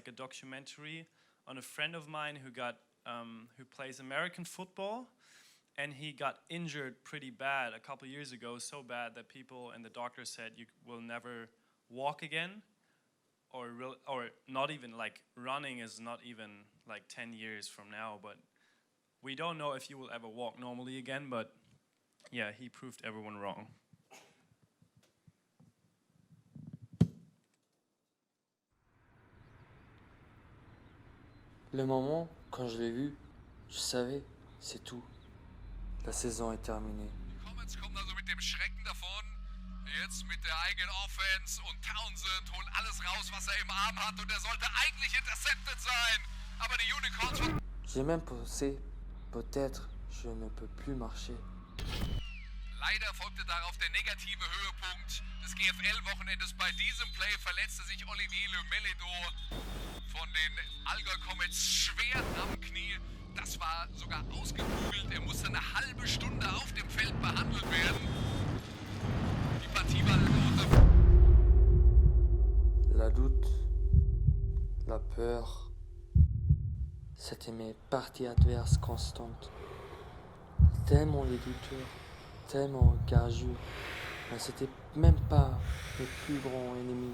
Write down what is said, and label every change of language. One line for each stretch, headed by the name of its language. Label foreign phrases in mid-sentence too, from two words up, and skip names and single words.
English: It's like a documentary on a friend of mine who plays American football, and he got injured pretty bad a couple years ago, so bad that people and the doctor said you will never walk again, or not even, like, running is not even like 10 years from now, but we don't know if you will ever walk normally again, but yeah, he proved everyone wrong.
French: Le moment, quand je l'ai vu, je savais, c'est tout. La saison est terminée.
German: Die Comets kommen also mit dem Schrecken davon. Jetzt mit der eigenen Offense und Townsend holen alles raus, was er im Arm hat, und er sollte eigentlich intercepted sein. Aber die Unicorns von...
French: J'ai même pensé, peut-être, je ne peux plus marcher.
German: Leider folgte darauf der negative Höhepunkt des GFL-Wochenendes. Bei diesem Play verletzte sich Olivier Le Meledor von den Allgäu Comets schwer am Knie. Das war sogar ausgekugelt. Er musste eine halbe Stunde auf dem Feld behandelt werden. Die Partie war unter...
French: La doute, la peur, c'était mes parties adverses constantes. Tellement les douteurs, tellement orgueilleux, mais c'était même pas mes plus grands ennemis.